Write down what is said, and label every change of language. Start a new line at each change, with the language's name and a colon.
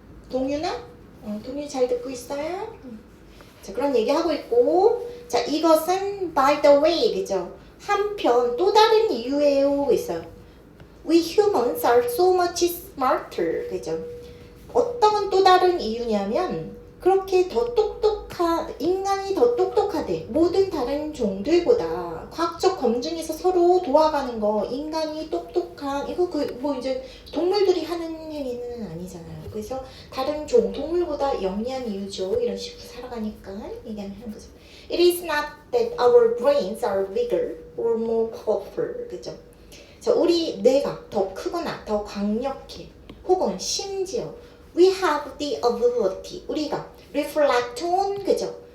Korean: 동윤아? 동윤 잘 듣고 있어요? 자, 그런 얘기하고 있고 자, 이것은
English: by the way
Korean: 그죠? 한편 또 다른 이유예요 있어요.
English: We humans are so much smarter
Korean: 그죠? 어떤 또 다른 이유냐면 그렇게 더 인간이 더 똑똑하대. 모든 다른 종들보다 과학적 검증에서 서로 도와가는 거 인간이 똑똑한 이거 뭐 이제 동물들이 하는 행위는 아니잖아요. 그래서 다른 동물보다 영리한 이유죠. 이런 식으로 살아가니까 얘기하는 거죠.
English: It is not that our brains are bigger or more powerful
Korean: 그죠? 자, 우리 뇌가 더 크거나 더 강력해 혹은 심지어
English: we have the ability
Korean: 우리가
English: reflect on
Korean: 그죠?